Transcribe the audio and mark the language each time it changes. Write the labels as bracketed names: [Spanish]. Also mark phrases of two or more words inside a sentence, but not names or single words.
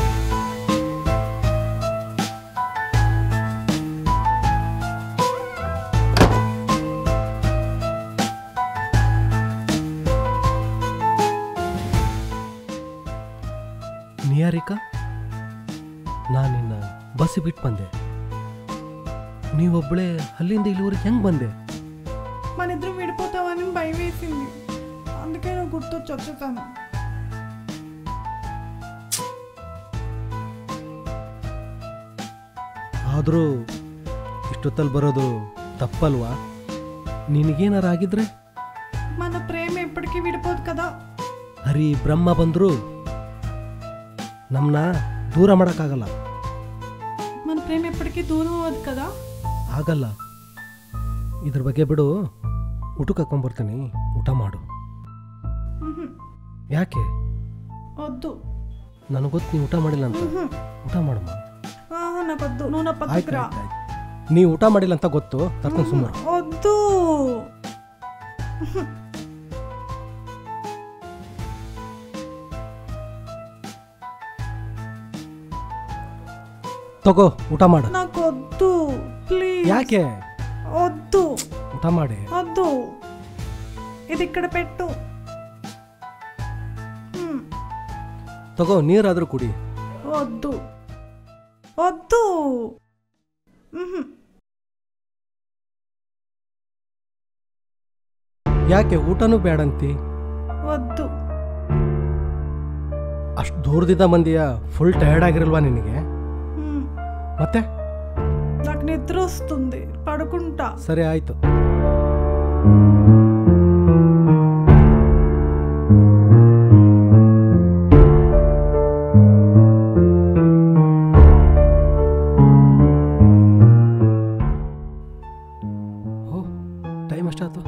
[Kannada] ನಿಹಾರಿಕಾ, ನಾನು ನಿನ್ನ ಬಸ್ ಬಿಟ್ಟು ಬಂದೆ. ನೀವೊಬ್ಬಳೇ ಅಲ್ಲಿಂದ ಇಲ್ಲಿವರೆಗೆ ಹೆಂಗೆ ಬಂದೆ? [Telugu] మన ఇద్దరం విడిపోతామని భయం వేసింది, అందుకే నువ్వు గుర్తొచ్చి వచ్చేసాను. [Kannada] ಆದರೂ ಇಷ್ಟೊತ್ತಲ್ಲಿ ಬರೋದು ತಪ್ಪಲ್ವಾ? ನಿನಗೇನಾರು ಆಗಿದ್ರೆ? [Telugu] మన ప్రేమ ఎప్పటికీ విడిపోదు కదా. [Kannada] ಹರಿ ಬ್ರಹ್ಮ ಬಂದರೂ ನಮ್ಮನ್ನ ದೂರ ಮಾಡೋಕ್ಕಾಗಲ್ಲ. [Telugu] మన ప్రేమ ఎప్పటికీ దూరం అవ్వదు కదా. [Kannada] ಆಗಲ್ಲ. ಇದ್ರ ಬಗ್ಗೆ ಬಿಡು, ಊಟಕ್ಕೆ ಹಾಕೊಂಡ್ಬರ್ತೀನಿ, ಊಟ ಮಾಡು. ಯಾಕೆ? [Telugu] వద్దు. [Kannada] ನನಗೆ ಗೊತ್ತು ನೀವು ಊಟ ಮಾಡಿಲ್ಲ ಅಂತ. ಊಟ ಮಾಡಮ್ಮ. [Telugu] నాకొద్దు, నువ్వు నా పక్కకి రా. [Kannada] ನೀವು ಊಟ ಮಾಡಿಲ್ಲ ಅಂತ ಗೊತ್ತು, ಕರ್ಕೊಂಡು ಸುಮ್ಮನೆ. [Telugu] వద్దు. [Kannada] ತಗೋ, ಊಟ ಮಾಡು. [Telugu] నాకొద్దు ప్లీజ్. [Kannada] ಯಾಕೆ? [Telugu] వద్దు. [Kannada] ಊಟ ಮಾಡಿ. [Telugu] వద్దు, ఇది ఇక్కడ పెట్టు. [Kannada] ತಗೋ, ನೀರಾದರೂ ಕುಡಿ. [Telugu] వద్దు వద్దు. [Kannada] ಯಾಕೆ ಊಟನೂ ಬೇಡಂತಿ? [Telugu] వద్దు. [Kannada] ಅಷ್ಟು ದೂರದಿಂದ ಬಂದಿಯ, [English] full tired [Kannada] ಆಗಿರಲ್ವಾ ನಿನಗೆ? ಮತ್ತೆ [Telugu] నాకు నిద్ర వస్తుంది, పడుకుంటా. [Kannada] ಸರಿ ಆಯ್ತು. ಓ, ಟೈಮ್ ಎಷ್ಟಾಯ್ತು?